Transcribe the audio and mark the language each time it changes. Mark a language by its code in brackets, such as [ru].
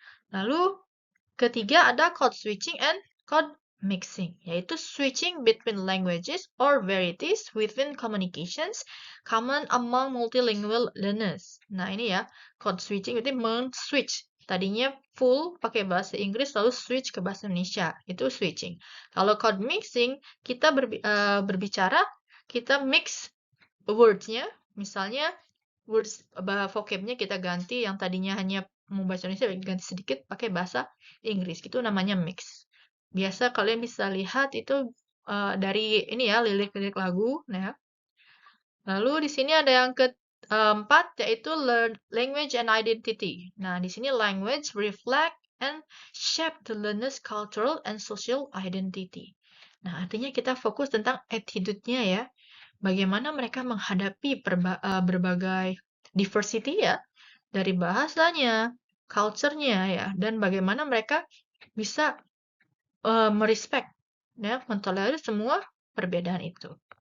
[id] Lalu ketiga ada [en] code switching and code mixing, yaitu switching between languages or varieties within communications common among multilingual learners. [id] Nah ini ya, code switching itu men-switch. Tadinya full pakai bahasa Inggris lalu switch ke bahasa Indonesia, itu switching. Kalau code mixing, kita berbicara, kita mix words-nya, misalnya words vocab-nya kita ganti yang tadinya hanya mau bahasa Indonesia ganti sedikit pakai bahasa Inggris. Itu namanya mix. Biasa kalian bisa lihat itu dari ini ya, lirik-lirik lagu. Nah, lalu di sini ada yang keempat yaitu [en] learn language and identity. [id] Nah, di sini [en] language reflect and shape the learner's cultural and social identity. [id] Nah, artinya kita fokus tentang attitude-nya ya. Bagaimana mereka menghadapi berbagai diversity ya, dari bahasanya, culture-nya ya, dan bagaimana mereka bisa merespek ya, mentolerir semua perbedaan itu.